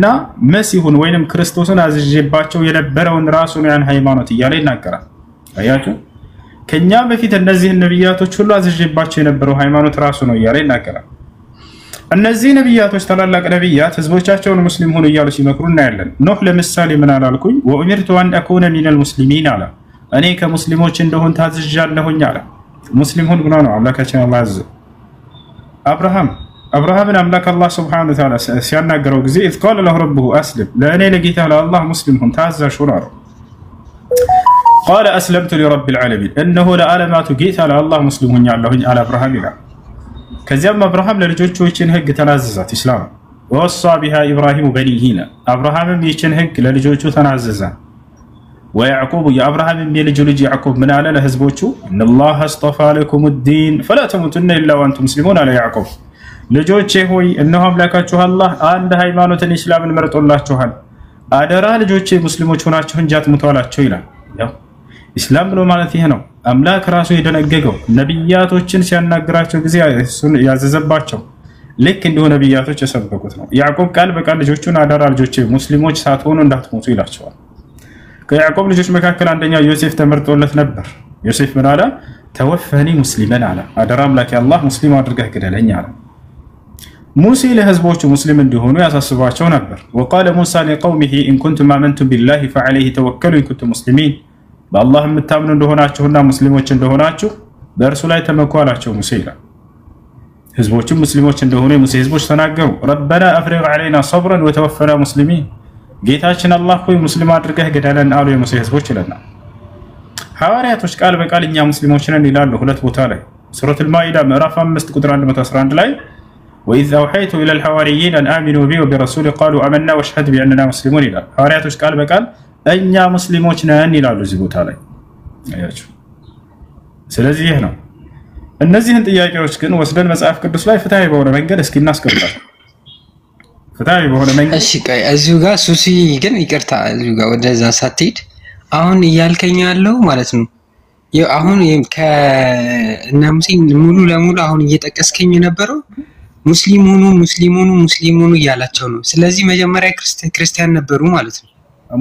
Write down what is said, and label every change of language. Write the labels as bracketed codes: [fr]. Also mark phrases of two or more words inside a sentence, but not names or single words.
[am] መሲሁን ወይንም ክርስቶስን አዝዤባቸው የነበረውን ራሱን ያን ሃይማኖት ያለ ይናገራል አያችሁ ከኛ በፊት እነዚህ ነብያቶች ሁሉ አዝዤባቸው የነበረው ሃይማኖት ራሱ ነው ያለ ይናገራል እነዚህ ነብያቶች ተላላቅ ነብያት ህዝቦቻቸውን ሙስሊም ሆኑ ይያሉ ሲመክሩና ያለን ኖህ ለምሳሌ ምን አላልኩኝ [ar] وأمرت أن أكون من المسلمين [am] አለ እኔ ከሙስሊሞች እንደሆን ታዝዣለሁኝ አለ ሙስሊም ሆን ብሎ ነው አምላካችን አላህ አዘዘ አብርሃምን አምላክ አላህ [ar] سبحانه وتعالى [am] ሲያናገረው ጊዜ [ar] إذ قال له ربه أسلم [am] ለእኔ ለጌታ ለአላህ ሙስሊም ሆን ታዛዥ ሁን አለው [ar] قال أسلمت لرب العالمين إنه لعالمات [am] ጌታ ለአላህ ሙስሊም ሆኛለሁኝ አለ አብርሃም ይላል ከዚያም አብርሃም ለልጆቹ ይችን ህግ ተናዘዛት ኢስላም [ar] ووصى بها ابراهيم بنيه [am] አብርሃምም ይችን ህግ ለልጆቹ ተናዘዘ [ar] ويعقوب يا ابراهيم [am] የልጁ ልጅ ያዕቆብ ምን አለ ለህዝቦቹ [ar] ان الله اصطفى لكم الدين فلا تموتن الا وانتم مسلمون على يعقوب [am] ልጆቼ ሆይ እነሆ አምላካችሁ አላህ አንድ ሃይማኖትን እስላምን መርጦላችኋል አደራ ልጆቼ ሙስሊሞች ሆናችሁ እንጂ አትሙቱ አላቸው ይላል ያው ኢስላም ብሎ ማለት ይሄ ነው አምላክ ራሱ የደነገገው ነብያቶችን ሲያናግራቸው ጊዜ ያዘዘባቸው ልክ እንደሆነ ነብያቶች የሰበኩት ነው ያዕቆብ ቃል በቃል ልጆቹን አደራ ልጆቼ ሙስሊሞች ሳትሆኑ እንዳትሞቱ ይላቸዋል ከያዕቆብ ልጆች መካከል አንደኛው ዮሴፍ ተመርጦለት ነበር ዮሴፍ ምን አለ [ar] توفني مسلما [am] አለ አደራ አምላክ ያላህ ሙስሊም አድርገህ ግደለኝ አለ ሙሴ ለህዝቦቹ ሙስሊም እንዲሆኑ ያሳስባቸው ነበር [ar] وقال موسى لقومه ان كنتم آمنتم بالله فعليه توكلوا ان كنتم مسلمين [am] በአላህ የምታምኑ እንደሆናችሁና ሙስሊሞች እንደሆናችሁ በእርሱ ላይ ተመኩ አላቸው ሙሴ ይላል ህዝቦቹ ሙስሊሞች እንደሆኑ የሙሴ ህዝቦች ተናገሩ [ar] ربنا افرغ علينا صبرا وتوفنا مسلمين [am] ጌታችን አላህ ሆይ ሙስሊም አድርገህ ግደለን አሉ የሙሴ ህዝቦች ይላል ሐዋርያቶች ቃል በቃል እኛ ሙስሊሞች ነን ይላሉ ሁለት ቦታ ላይ ሱረቱ አልማኢዳ ምዕራፍ 5 ቁጥር 111 ላይ [ar] وإذ أوحيت إلى الحواريين أن آمنوا بي وبرسولي قالوا آمنا واشهد بأننا مسلمون [am] ይላል ሐዋርያቶች ቃል በቃል እኛ ሙስሊሞች ነን ይላሉ እዚህ ቦታ ላይ አያችሁ ስለዚህ ይሄ ነው እነዚህን ጥያቄዎች ግን ወስደን መጽሐፍ ቅዱስ ላይ ፍትሃዊ በሆነ መንገድ እስኪ እናስቀምጣለን ፍትሃዊ በሆነ መንገድ እሺ ቆይ እዚሁ ጋር ሱሲ ግን ይቅርታ እዚሁ ጋር ወደዛ ሳትሄድ አሁን እያልከኝ ያለው ማለት ነው አሁን ከእነ ሙሴ ሙሉ ለሙሉ አሁን እየጠቀስከኝ የነበረው ሙስሊሙኑ እያላቸው ነው ስለዚህ መጀመሪያ ክርስቲያን ነበሩ ማለት ነው